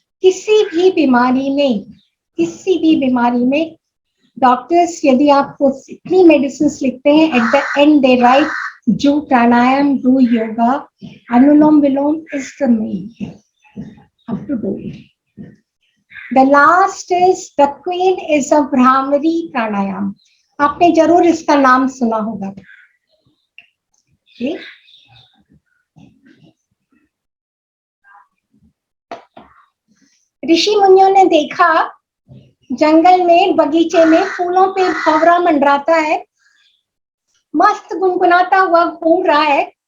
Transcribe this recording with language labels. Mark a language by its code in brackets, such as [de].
[hi] किसी भी बीमारी में डॉक्टर्स यदि आपको इतनी मेडिसिन लिखते हैं, [en] at the end they write do pranayama, do yoga, [hi] anulom vilom [en] Is the main, have to do it. The last is the queen is a Brahmari pranayam. [hi] आपने जरूर इसका नाम सुना होगा। [en] okay? [hi] ऋषि मुनियों ने देखा जंगल में, बगीचे में फूलों पे भंवरा मंडराता है, मस्त गुनगुनाता हुआ घूम रहा है।